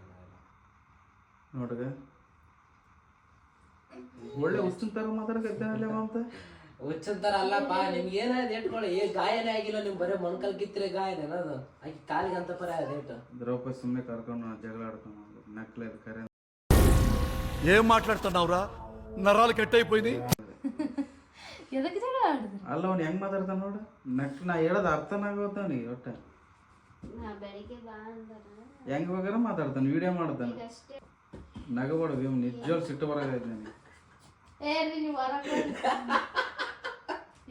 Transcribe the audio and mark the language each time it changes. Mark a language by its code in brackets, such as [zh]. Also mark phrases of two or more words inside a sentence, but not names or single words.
[kn] ನೋಡ್ಗ ಒಳ್ಳೆ ಹುಚ್ಚಿನ ಥರ ಮಾತಾಡಕತ್ತೇನಲ್ಲ ಅಂತ ಹುಚ್ಚಂತಾರ ಅಲ್ಲಪ್ಪ ನಿಮ್ಗೆ ಏನಾಯ್ತು ಏಟ್ಕೊಳ್ಳಿ ಗಾಯನೇ ಆಗಿಲ್ಲ ನಿಮ್ ಬರೀ ಮೊಣಕಲ್ ಕಿತ್ತರೆ ಗಾಯನೇ ಅದು ಆಕಿ ಕಾಲಿಗೆ ಅಂತ ಪರ ಏಟು ದ್ರೌಪದಿ ಸುಮ್ಮನೆ ಕರ್ಕೊಂಡು ಜಗಳ ಆಡ್ಕೊಂಡು ನಕ್ಲೆ ಕರೆ [te] ఏం మాట్లాడుతున్నావురా నరాలు కట్ అయిపోయింది [kn] ಅಲ್ಲ ಅವ್ನು ಹೆಂಗ್ ಮಾತಾಡ್ತಾನ ನೋಡು ನಾ ಹೇಳೋದು ಅರ್ಥನಾಗೋತ ಅವನಿಗೆ ಒಟ್ಟ ಬೆಳಿಗ್ಗೆ ಬಾ ಅಂದಾರ ಹೆಂಗ್ ಬೇಕಾದ್ರೆ ಮಾತಾಡ್ತಾನೆ ವಿಡಿಯೋ ಮಾಡ್ತಾನೆ ನಗಬೇಡ ನಿಜವಾಗ್ ಸಿಟ್ಟು ಬರಾಗೈತೆ ನನಗೆ